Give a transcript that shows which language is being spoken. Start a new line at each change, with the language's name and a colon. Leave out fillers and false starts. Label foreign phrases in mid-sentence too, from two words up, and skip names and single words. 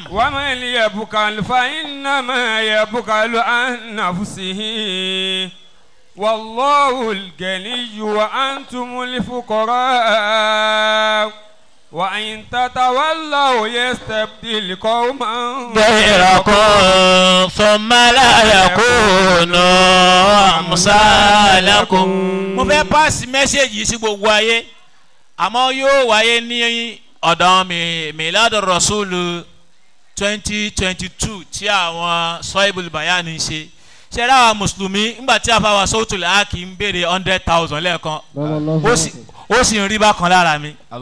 Arabic: ومن يبخل فإنما يبخل عن نفسه والله الغني وأنتم الفقراء وإن تتولوا يستبدل قوما غيركم ثم لا يكونوا أمثالكم.
Yoruba: mo fẹ́
English: pass message
Yoruba: yìí sí gbogbo ayé àmọ́ yóò wáyé ní ọ̀dọ̀ Miladu Rasul 2022 tí àwọn Sohibul Bayan ń ṣe ṣẹ́ra àwọn mùsùlùmí ńgbà tí a fa wa Sawtul Haq ń béèrè 100,000 lẹ́ẹ̀kan ó sì ń rí bákan lára mi.